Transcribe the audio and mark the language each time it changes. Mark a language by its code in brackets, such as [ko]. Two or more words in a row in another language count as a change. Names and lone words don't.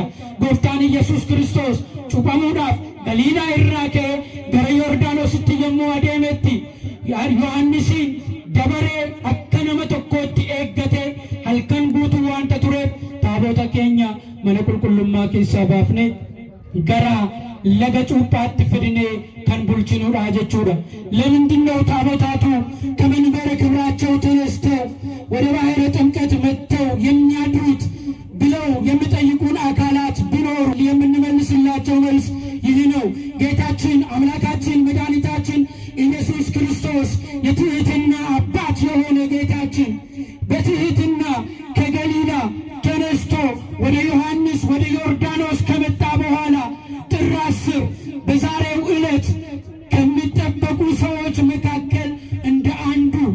[om] Gooftaan Iyesuus Kiristoos cuuphamuudhaaf Galiilaa irraa ka'ee gara Yordaanositti yommuu adeemetti Yohaannisiin dabaree akka nama tokkootti eeggate halkan guutuu waanta tureef taabota keenya mana qulqullummaa keessaa baafne gara laga cuuphaatti fidne kan bulchinuudha jechuudha። ለምንድን [am] ነው ታቦታቱ ከመንበረ ክብራቸው ተነስተው ወደ ባሕረ ጥምቀት መጥተው የሚያድሩት ብለው የሚጠይቁን አካላት ቢኖሩ የምንመልስላቸው መልስ ይህ ነው። ጌታችን አምላካችን መድኃኒታችን ኢየሱስ ክርስቶስ የትህትና አባት የሆነ ጌታችን በትህትና ከገሊላ ተነስቶ ወደ ዮሐንስ ወደ ዮርዳኖስ ከመጣ በኋላ ጥር 10 በዛሬው ዕለት ከሚጠበቁ ሰዎች መካከል እንደ አንዱ